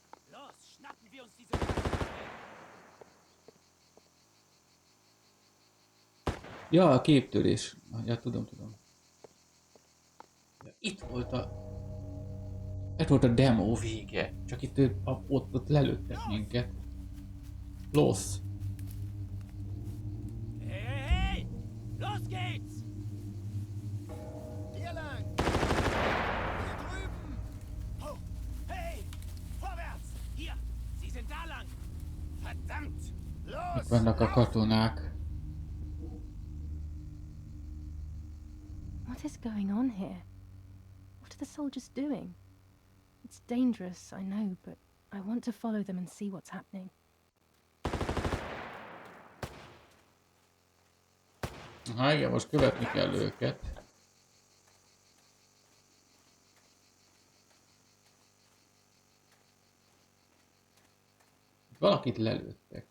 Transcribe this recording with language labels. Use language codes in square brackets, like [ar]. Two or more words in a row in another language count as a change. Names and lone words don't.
[hu] Ja, a képtörés. Ja, tudom. Ja, itt volt a demo vége. Csak itt ott lelőttek minket. [de] Los. Hey! Los geht's! Hier lang! Hier drüben! Oh! Hey! Vorwärts! Hier! Sie sind da lang! Verdammt! Los! [hu] Itt vannak a katonák. [en] What is going on here? What are the soldiers doing? It's dangerous, I know, but I want to follow them and see what's happening. [hu] Aha, igen, most követni kell őket. Valakit lelőttek.